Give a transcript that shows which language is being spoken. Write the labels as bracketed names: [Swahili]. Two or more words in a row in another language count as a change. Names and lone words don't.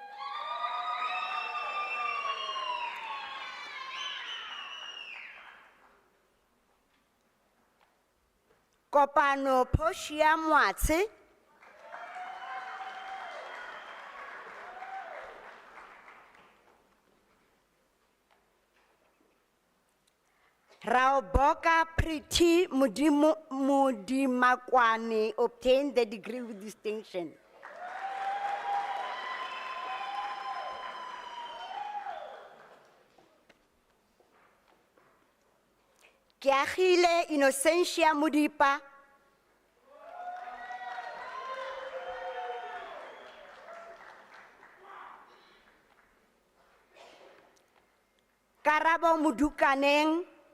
[English] Kopano Poshia Mwatse. Raoboka Priti Mudimakwani obtained the degree with distinction. Kiachile Innocentia Mudipa. Karabo Mudukaneng.